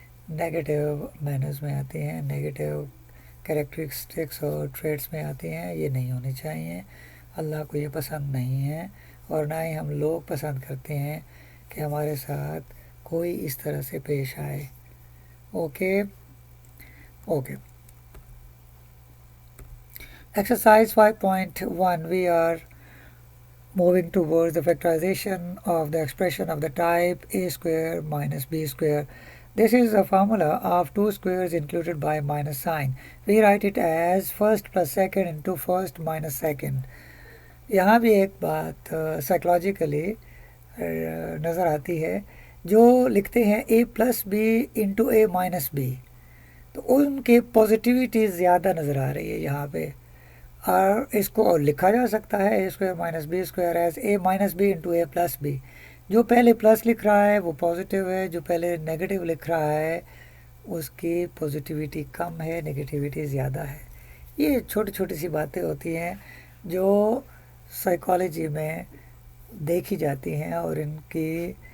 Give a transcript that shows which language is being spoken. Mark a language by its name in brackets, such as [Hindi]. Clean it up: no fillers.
[Urdu] Negative manners میں آتی ہیں، نیگیٹو کریکٹرسٹکس اور ٹریٹس میں آتی ہیں، یہ نہیں ہونی چاہیے۔ اللہ کو یہ پسند نہیں ہے اور نہ ہی ہم لوگ پسند کرتے ہیں کہ ہمارے ساتھ کوئی اس طرح سے پیش آئے۔ Okay [English] Exercise 5.1 we are moving towards the factorization of the expression of the type a square minus b square. This is a formula of two squares included by minus sign. We write it as first plus second into first minus second. [Urdu] یہاں بھی ایک بات psychologically نظر آتی ہے، جو لکھتے ہیں [English] A plus B into A minus B [Urdu] تو ان کی پازیٹیوٹی زیادہ نظر آ رہی ہے یہاں پہ، اور اس کو اور لکھا جا سکتا ہے [English] A square minus B square as A minus B into A plus B. [Urdu] جو پہلے پلس لکھ رہا ہے وہ پازیٹیو ہے، جو پہلے نیگیٹو لکھ رہا ہے اس کی پازیٹیوٹی کم ہے، نیگیٹیوٹی زیادہ ہے۔ یہ چھوٹی چھوٹی سی باتیں ہوتی ہیں جو سائیکالوجی میں دیکھی جاتی ہیں، اور ان کی